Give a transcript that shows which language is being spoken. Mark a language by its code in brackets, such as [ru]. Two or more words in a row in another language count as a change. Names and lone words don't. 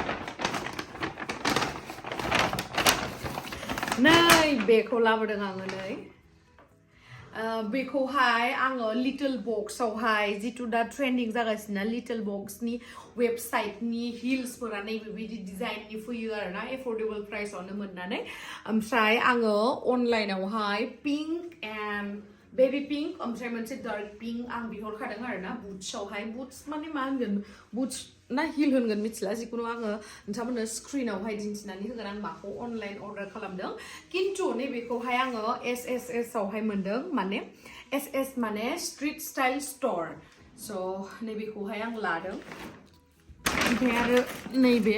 [brx] नै बेखौ लाबोदों आङो नै बेखौहाय आङो लिटल बक्सआवहाय जितु दा ट्रेन्डिं जागासिनो लिटल बक्सनि वेबसाइटनि हिल्सफोरा नैबेबायदि डिजाइननि फैयो आरोना [en] affordable priceआवनो [brx] मोननानै ओमफ्राय आङो अनलाइनावहाय [en] pink and baby pink [brx] ओमफ्राय मोनसे डार्क पिंक आं बिहरखादों आरोना बुट्सआवहाय बुट्स माने मा होनगोन बुट्स ना हिल होनगोन मिथिला जिखुनु आङो नोंथांमोननो स्क्रिनावहाय दिन्थिनानै होगोन आं माखौ अनलाइन अर्डार खालामदों खिन्थु नैबेखौहाय आङो SSS आवहाय मोनदों माने SS माने स्ट्रीट स्टाइल स्टोर स' नैबेखौहाय आं लादों ओमफ्राय आरो नैबे